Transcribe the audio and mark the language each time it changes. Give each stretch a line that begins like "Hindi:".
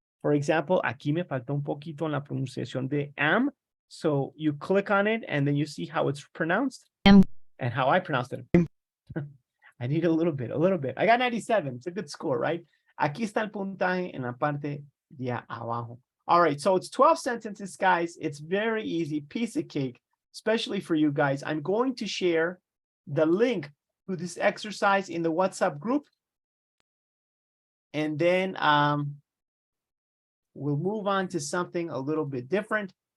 English: For example,
Spanish: aquí me faltó un poquito en la pronunciación de am.
English: So you click on it and then you see how it's pronounced Am. and how I pronounced it. I need a little bit. I got 97. It's a good score, right?
Spanish: Aquí está el puntaje en la parte de abajo.
English: All right, so it's 12 sentences, guys. It's very easy, piece of cake, especially for you guys. I'm going to share the link to this exercise in the WhatsApp group. And then we'll move on to something a little bit different.